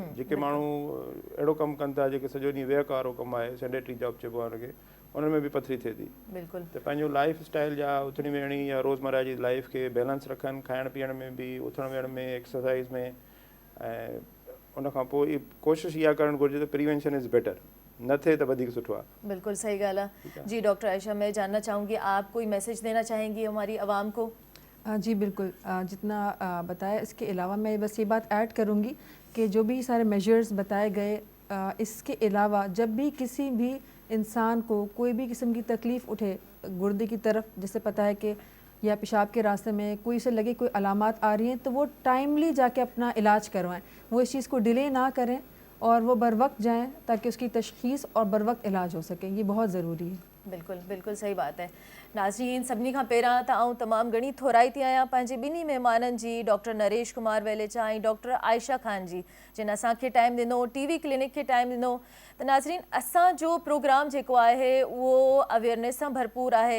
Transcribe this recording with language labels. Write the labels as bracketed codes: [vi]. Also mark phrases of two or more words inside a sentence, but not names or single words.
[sd] जेके माण्हू अहिड़ो कमु कनि था जेके सॼो ॾींहुं वेहक वारो कमु आहे, [en] sedentary job [sd] चइबो आहे हुनखे, उन्हनि में बि पथरी थिए थी। बिल्कुलु। त पंहिंजो [en] life style [sd] जा उथणी वेहणी या रोज़मर्रा जी लाइफ खे बैलेंस रखनि, खाइण पीअण में बि, उथण वेहण में, एक्सरसाइज़ में, ऐं उन खां पोइ कोशिशि इहा करणु घुरिजे त [en] prevention is better, [sd] न थिए त वधीक सुठो आहे। बिल्कुल सही ॻाल्हि आहे। [ur] جی ڈاکٹر عائشہ، میں جاننا چاہوں گی آپ کوئی میسج دینا چاہیں گی ہماری عوام کو? جی بالکل، جتنا بتایا اس کے علاوہ میں بس یہ بات ایڈ کروں گی کہ جو بھی سارے میجرز بتائے گئے، اس کے علاوہ جب بھی کسی بھی انسان کو کوئی بھی قسم کی تکلیف اٹھے گردے کی طرف، جیسے پتا ہے کہ یا پیشاب کے راستے میں کوئی سے لگے کوئی علامات آ رہی ہیں، تو وہ ٹائملی جا کے اپنا علاج کروائیں، وہ اس چیز کو ڈیلے نہ کریں اور وہ بر وقت جائیں تاکہ اس کی تشخیص اور بر وقت علاج ہو سکے. یہ بہت ضروری ہے. بالکل بالکل صحیح بات ہے. [sd] नाज़रीन, सभिनी खां पहिरां त आउं तमामु घणी थोराई थी आहियां पंहिंजे ॿिन्ही महिमाननि जी, डॉक्टर नरेश कुमार वेलेचा ऐं डॉक्टर आयशा ख़ान जी, जिन असांखे टाइम ॾिनो, TV क्लिनिक खे टाइम ॾिनो। त नाज़रीन, असांजो प्रोग्राम जेको आहे उहो अवेयरनेस सां भरपूर आहे।